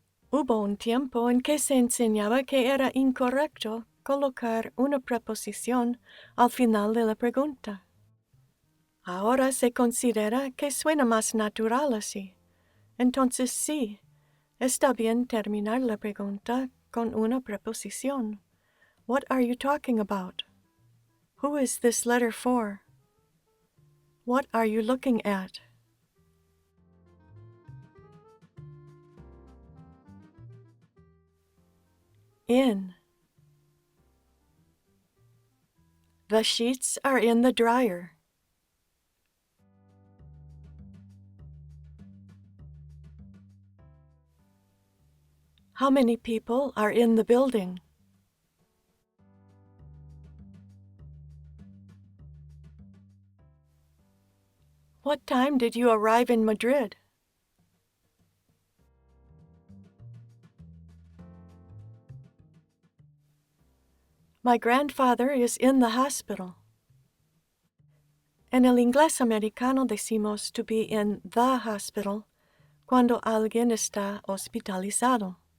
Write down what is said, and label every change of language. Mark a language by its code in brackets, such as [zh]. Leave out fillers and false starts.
[es] Hubo un tiempo en que se enseñaba que era incorrecto colocar una preposición al final de la pregunta. Ahora se considera que suena más natural así. Entonces sí, está bien terminar la pregunta con una preposición. [en] What are you talking about? Who is this letter for? What are you looking at? In. The sheets are in the dryer. How many people are in the building? What time did you arrive in Madrid? My grandfather is in the hospital. [es] En el inglés americano decimos [en] to be in the hospital [es] cuando alguien está hospitalizado.